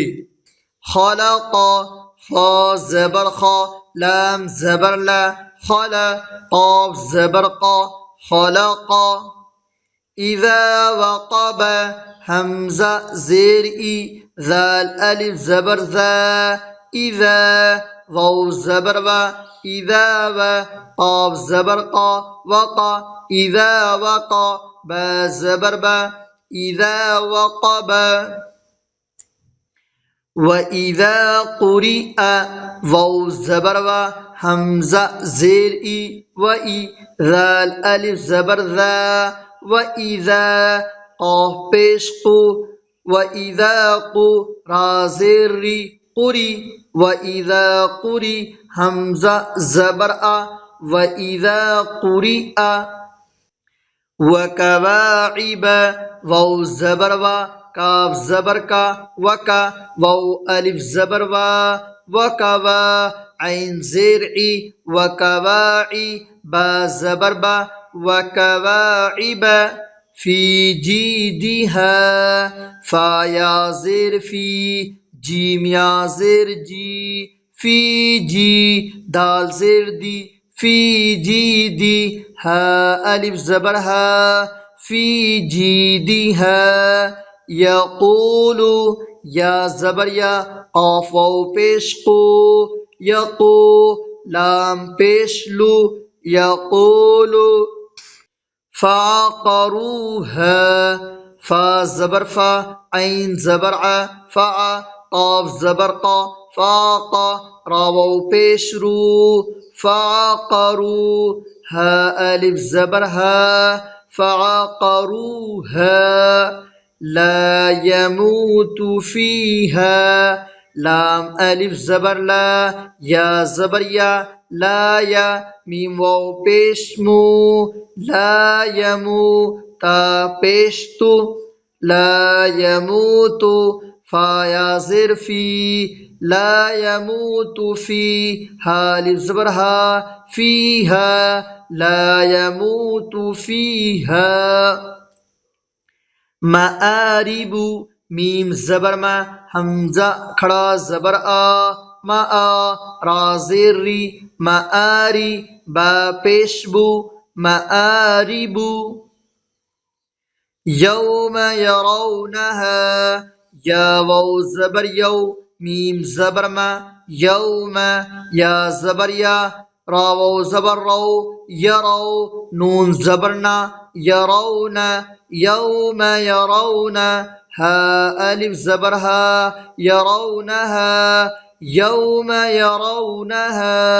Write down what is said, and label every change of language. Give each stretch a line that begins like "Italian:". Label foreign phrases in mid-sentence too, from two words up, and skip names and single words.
Urdu: خلق، خا زبر خا، لام زبر لا، خلا، قاف زبر قا، خلق۔
Arabic: اذا وقب،
Urdu: حمزہ زیر ای، ذال الف زبر ذا، اذا، واو زبر و،
Arabic: اذا و،
Urdu: قاف زبر قا، وقا،
Arabic: اذا وقا،
Urdu: با زبر با،
Arabic: اذا وقب۔ وَإِذَا قُرِئَ،
Urdu: واو زبر و، حمزہ زیر ای، وَإِ، ذال الف زبر ذا، وَإِذَا، قاف پیش قو،
Arabic: وَإِذَا قو،
Urdu: را زیر ری، قری،
Arabic: وَإِذَا قُرِئ،
Urdu: حمزہ زبر آ،
Arabic: وَإِذَا قُرِئَ۔
Urdu: وَكَوَاعِبَ، واو زبر و، کاف زبر کا، وکا، واو الف زبر وا، وکوا، عین زیر ای، وکواعی، با زبر با، وکواعب۔
Arabic: فی جیدہا،
Urdu: فا یا زیر فی، جیم یا زیر جی،
Arabic: فی جی،
Urdu: دال زیر دی،
Arabic: فی جی دی،
Urdu: ہا الف زبر ہا،
Arabic: فی جیدہا۔
Urdu: یقول، یا زبر یا، قاف واو پیش قو، یقو، لام پیش لو، یقول۔ فعقروها، فا زبر فا، عین زبر ع، فع، قاف زبر قا، فاقا، را واو پیش رو، فعقروا، ہا الف زبر ہا، فعقروها۔
Arabic: لا يموت فيها،
Urdu: لام الف زبر لا، یا زبر یا،
Arabic: لا یا،
Urdu: میم واو پیش مو،
Arabic: لا یمو،
Urdu: تا پیش تو،
Arabic: لا يموت،
Urdu: فا یا زر فی،
Arabic: لا يموت فی،
Urdu: ہا الف زبر ہا،
Arabic: فیہا، لا يموت فیہا۔
Urdu: مآرب، میم زبر ما، حمزہ کھڑا زبر آ،
Arabic: ما آ،
Urdu: را زیر ری، مآری، با پیش بو، مآرب۔
Arabic: یوم یرونہا،
Urdu: یا واو زبر یو، میم زبر ما، یوم، یا زبر یا، را واو زبر رو، یرو، نون زبر نا، یرون،
Arabic: یوم یرون،
Urdu: ہا الف زبر ہا، یرونہا،
Arabic: یوم یرونہا۔